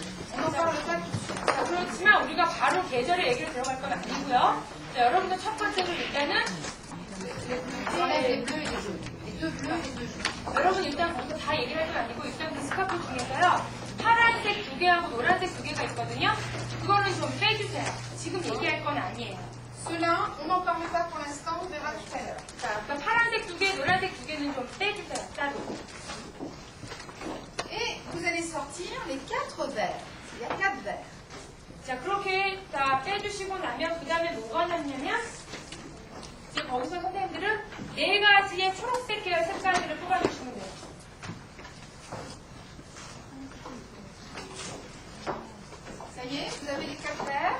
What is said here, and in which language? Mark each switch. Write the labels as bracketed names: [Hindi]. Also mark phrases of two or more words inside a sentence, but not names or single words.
[French] On n'en parle pas tout de suite. [Korean] 자, 그렇지만 우리가 바로 계절의 얘기를 들어갈 건 아니고요. 자, 여러분들 첫 번째로 일단은 [French] On enlève les bleus et les jaunes. Les deux bleus et les deux jaunes. [Korean] 여러분 일단 거기서 다 얘기를 할 건 아니고 일단 그 스카프 중에서요. 파란색 2개하고 노란색 2개가 있거든요. 그거는 좀 빼주세요. 지금 얘기할 건 아니에요. [French] Ceux-là, on n'en parle pas pour l'instant, on verra tout à l'heure. [Korean] 자, 그럼 파란색 2개, 노란색 2개는 좀 빼주세요. 따로. [French] Et vous allez sortir les 4 verts. Il y a 4 verts. [Korean] 자, 그렇게 다 빼주시고 나면 그 다음에 뭐가 남냐면 이제 거기서 선생님들은 4가지의 초록색 계열 색깔들을 뽑아주시면 돼요. [French] Ça y est, vous avez les 4 verts.